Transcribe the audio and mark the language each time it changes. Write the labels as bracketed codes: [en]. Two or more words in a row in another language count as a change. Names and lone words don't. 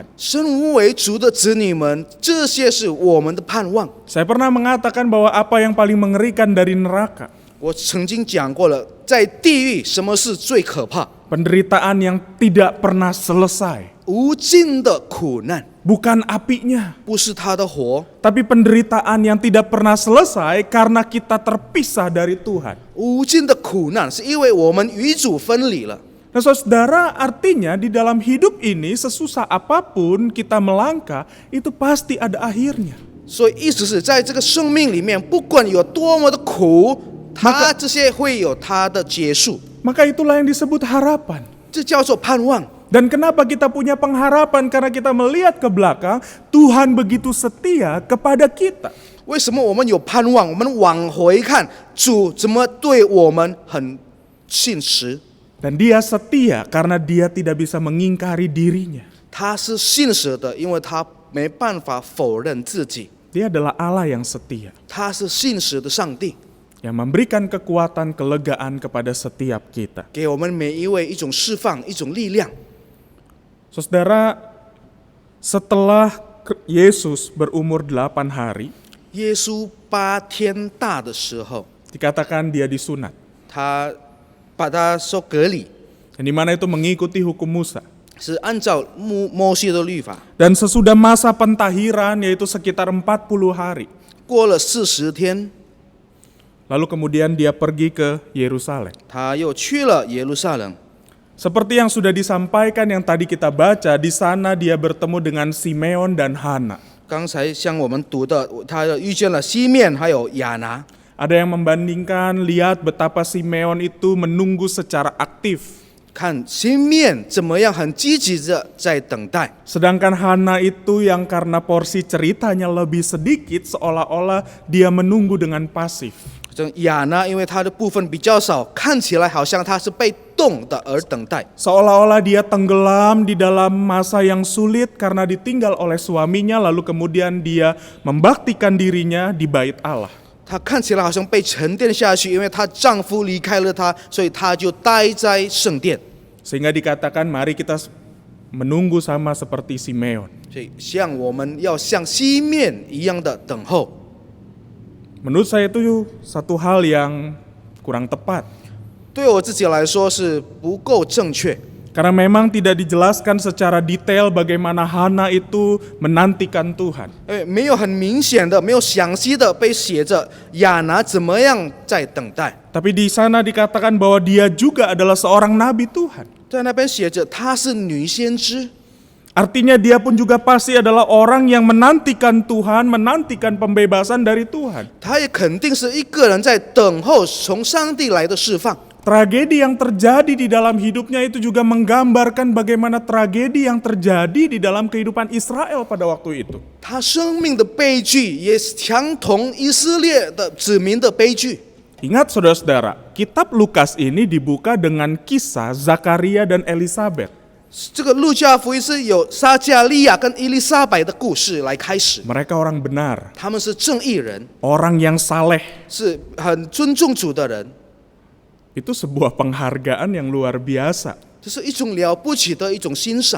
[zh] 身为主的子女们，这些是我们的盼望。 [id] Saya pernah mengatakan bahwa apa yang paling mengerikan dari neraka? [zh] 我曾经讲过了，在地狱什么是最可怕？ [id] Penderitaan yang tidak pernah selesai. [zh] 无尽的苦难， [id] Bukan apinya, [zh] 不是他的火， [id] tapi penderitaan yang tidak pernah selesai karena kita terpisah dari Tuhan. [zh] 无尽的苦难是因为我们与主分离了。 [id] Nah saudara, artinya di dalam hidup ini sesusah apapun kita melangkah, itu pasti ada akhirnya. [zh] 所以意思是在这个生命里面，不管有多么的苦，它这些会有它的结束， [id] Maka itulah yang disebut harapan. [zh] 这叫做盼望。 [id] Dan kenapa kita punya pengharapan? Karena kita melihat ke belakang, Tuhan begitu setia kepada kita. [zh] 为什么我们有盼望？我们往回看，主怎么对我们很信实？ [id] Dan dia setia karena dia tidak bisa mengingkari dirinya. [zh] 他是信实的，因为他没办法否认自己。 [id] Dia adalah Allah yang setia, [zh] 他是信实的上帝， [id] yang memberikan kekuatan, kelegaan kepada setiap kita. [zh] 给我们每一位一种释放，一种力量。 [id] Saudara, setelah Yesus berumur 8 hari, [zh] 耶稣8天大的时候， [id] dikatakan dia disunat. [zh] 他把他说隔离， [id] Yang dimana itu mengikuti hukum Musa. [zh] 是按照摩西的律法。 [id] Dan sesudah masa pentahiran, yaitu sekitar 40 hari, [zh] 过了40天， [id] lalu kemudian dia pergi ke Yerusalem. [zh] 他又去了耶路撒冷。 [id] Seperti yang sudah disampaikan yang tadi kita baca, di sana dia bertemu dengan Simeon dan Hana. [zh] 刚才像我们读的，他遇见了西面还有亚拿。 [id] Ada yang membandingkan, lihat betapa Simeon itu menunggu secara aktif. [zh] 看西面怎么样，很积极的在等待。 [id] Sedangkan Hana itu yang karena porsi ceritanya lebih sedikit, seolah-olah dia menunggu dengan pasif. [zh] 这亚拿因为他的部分比较少，看起来好像他是被动的而等待。 [id] Seolah-olah dia tenggelam di dalam masa yang sulit karena ditinggal oleh suaminya, lalu kemudian dia membaktikan dirinya di bait Allah. [zh] 她看起来好像被沉淀下去，因为她丈夫离开了她，所以她就待在圣殿。 [id] Sehingga dikatakan mari kita menunggu sama seperti Simeon. [zh] 所以像我们要像西面一样的等候。 [id] Menurut saya itu satu hal yang kurang tepat. [zh] 对我自己来说是不够正确， [id] Karena memang tidak dijelaskan secara detail bagaimana Hana itu menantikan Tuhan. [zh] 没有很明显的，没有详细的被写着亚拿怎么样在等待。 [id] Tapi di sana dikatakan bahwa dia juga adalah seorang nabi Tuhan. [zh] 在那边写着她是女先知， [id] Artinya dia pun juga pasti adalah orang yang menantikan Tuhan, menantikan pembebasan dari Tuhan. [zh] 她也肯定是一个人在等候从上帝来的释放。 [id] Tragedi yang terjadi di dalam hidupnya itu juga menggambarkan bagaimana tragedi yang terjadi di dalam kehidupan Israel pada waktu itu. [zh] 她生命的悲剧也相同以色列的子民的悲剧。 [id] Ingat saudara-saudara, kitab Lukas ini dibuka dengan kisah Zakaria dan Elisabet. [zh] 这个路加福音是有撒加利亚跟伊丽莎白的故事来开始， [id] Mereka orang benar, [zh] 他们是正义人， [id] orang yang saleh. [zh] 是很尊重主的人， [id] Itu sebuah penghargaan yang luar biasa. [zh] 这是一种了不起的一种欣赏。